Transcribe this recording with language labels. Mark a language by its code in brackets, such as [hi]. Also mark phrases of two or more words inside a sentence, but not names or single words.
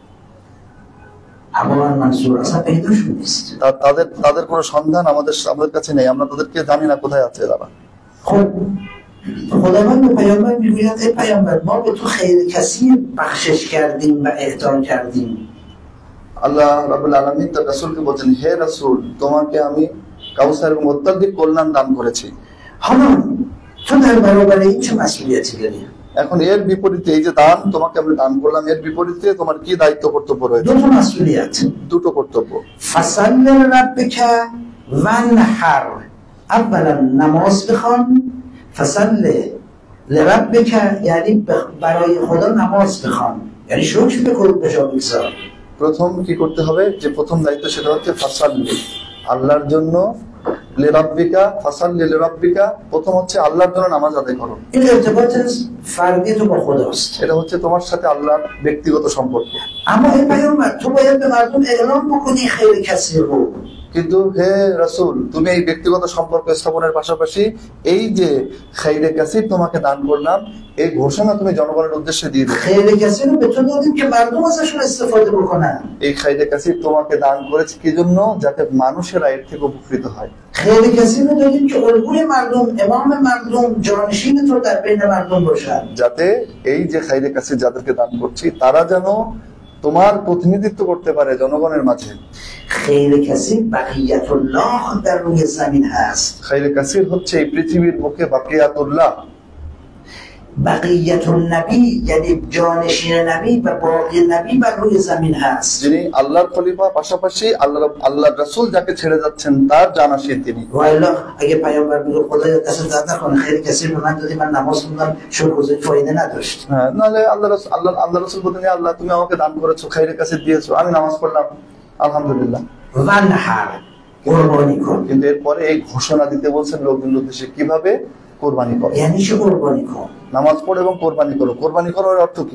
[fa] ابوان منصور اصلا پیداشون نیست. [bn] তাদের কোনো সন্ধান আমাদের কাছে নেই, আমরা তাদেরকে জানি না কোথায় আছে তারা। [fa] خب خداوند به پیامبر میگوید ای پیامبر ما به تو خیر کثیر بخشش کردیم و اعطا کردیم. [ar] الله رب العالمين [bn] তার রাসূলকে বলেন, হে রাসূল, তোমাকে আমি কাউসার এবং অত্যধিক কল্যাণ দান করেছি। [fa] حالا تو در برابر این چه مسئولیتی داری؟ [bn] এখন এর বিপরীতে, এই যে দান তোমাকে আমি দান করলাম, এর বিপরীতে তোমার কি দায়িত্ব কর্তব্য রয়েছে? [fa] دو تا مسئولیت. [bn] দুটো কর্তব্য। [ar] فصل لربک وانحر، [fa] اولا نماز بخوان، [ar] فصل لربک [fa] یعنی برای خدا نماز بخوان، یعنی شکر بکن بجا بگذار. [bn] প্রথম কি করতে হবে, যে প্রথম দায়িত্ব সেটা হচ্ছে ফাসাল্লি, আল্লাহর জন্য, [ar] لربك فصل لربك, [bn] প্রথম হচ্ছে আল্লাহর জন্য নামাজ আদায় করো। [fa] این ارتباط فردی تو با خداست. [bn] এটা হচ্ছে তোমার সাথে আল্লাহর ব্যক্তিগত সম্পর্ক। [fa] اما این پیامبر تو باید به مردم اعلام بکنی خیر کثیر رو. [bn] কিন্তু হে রাসূল, তুমি এই ব্যক্তিগত সম্পর্ক স্থাপনের পাশাপাশি এই যে [fa] خیر کثیر [bn] তোমাকে দান করলাম, এই ঘোষণা তুমি জনগণের উদ্দেশ্যে দিয়ে দিবে। [fa] خیر کثیر رو به تو دادیم که مردم ازشون استفاده بکنن. [bn] এই [fa] خیر کثیر [bn] তোমাকে দান করেছে কি জন্য? যাতে মানুষেরা এর থেকে উপকৃত হয়। [fa] خیر کثیر رو دادیم که الگوی مردم، امام مردم، جانشین تو در بین مردم باشن. [bn] যাতে এই যে [fa] خیر کثیر [bn] যাদেরকে দান করছি তারা যেন তোমার প্রতিনিধিত্ব করতে পারে জনগণের মাঝে। [fa] خیر کثیر [ar] بقیت الله [fa] در روی زمین هست. خیر کثیر [bn] হচ্ছে এই পৃথিবীর বুকে বাকিয়াতুল্লাহ। [ar] بقیت النبی [fa] یعنی جانشین نبی و باقی نبی بر روی زمین هست. [bn] যিনি আল্লাহর খলিফা, পাশাপাশি আল্লাহর রাসূল যাকে ছেড়ে যাচ্ছেন তার জানাশীন তিনি। [fa] و الا اگه پیامبر بگه خدایا دست درد نکنه خیر کثیر به من دادی، من نماز خوندم، شکرگزاری فایده نداشت. [bn] হ্যাঁ, নাহলে আল্লাহ রাসূল বলেন, আল্লাহ তুমি আমাকে দান করেছো, [fa] خیر کثیر [bn] দিয়েছো, আমি নামাজ পড়লাম, আলহামদুলিল্লাহ। [fa] وانحر قربانی کن. [bn] কিন্তু এরপরে এই ঘোষণা দিতে বলছেন লোকদের উদ্দেশ্যে, কিভাবে কোরবানি করো। [fa] یعنی چه قربانی کن؟ [bn] নামাজ পড়ো এবং কোরবানি করো। কোরবানি করার অর্থ কি?